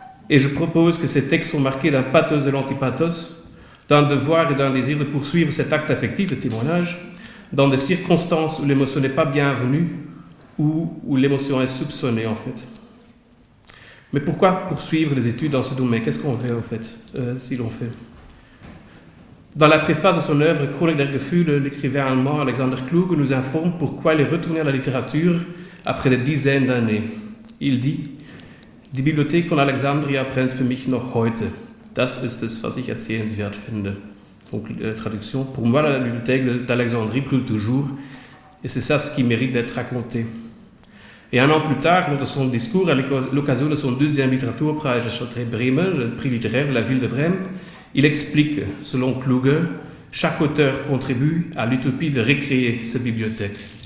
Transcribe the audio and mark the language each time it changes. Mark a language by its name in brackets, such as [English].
[French] Et je propose que ces textes sont marqués d'un pathos de l'antipathos, d'un devoir et d'un désir de poursuivre cet acte affectif de témoignage, dans des circonstances où l'émotion n'est pas bienvenue, ou où l'émotion est soupçonnée en fait. Mais pourquoi poursuivre les études dans ce domaine? Qu'est-ce qu'on fait en fait, si l'on fait? Dans la préface de son œuvre Chronik der Gefühle, l'écrivain allemand Alexander Kluge nous informe pourquoi il est retourné à la littérature après des dizaines d'années. [German] Il dit: Die Bibliothek von Alexandria brennt für mich noch heute. Das ist es, was ich erzählenswert finde. [French] Donc, traduction: Pour moi, la bibliothèque d'Alexandrie brûle toujours, et c'est ça ce qui mérite d'être raconté. Et un an plus tard, lors de son discours à l'occasion de son deuxième Literaturpreis de Châtelet-Bremen, le prix littéraire de la ville de Brême, il explique, selon Kluge, chaque auteur contribue à l'utopie de recréer sa bibliothèque.